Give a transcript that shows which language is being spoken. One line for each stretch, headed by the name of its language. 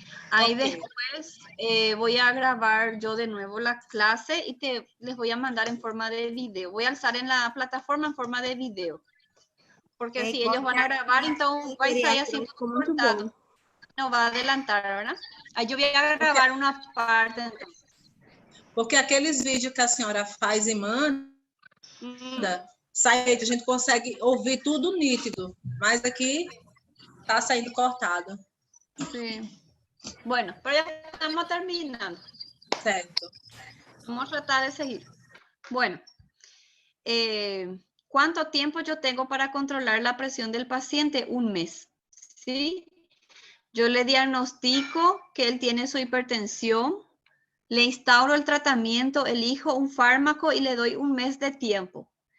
Spanish: Ahí después voy a grabar yo de nuevo la clase y les voy a mandar en forma de video. Voy a alzar en la plataforma en forma de video. Porque si ellos van a grabar, entonces va a estar así cortado. No va a adelantar, ¿verdad?
Portuguese: Aí eu vou gravar uma parte, então. Porque aqueles vídeos que a senhora faz e manda, sai, a gente consegue ouvir tudo nítido, mas aqui está saindo cortado. Sim.
Spanish: Bueno, pero ya estamos terminando.
Portuguese: Certo.
Spanish: Vamos a tratar de seguir. Bueno, ¿cuánto tiempo yo tengo para controlar la presión del paciente? Un mes, ¿sí? Yo le diagnostico que él tiene su hipertensión, le instauro el tratamiento, elijo un fármaco y le doy un mes de tiempo.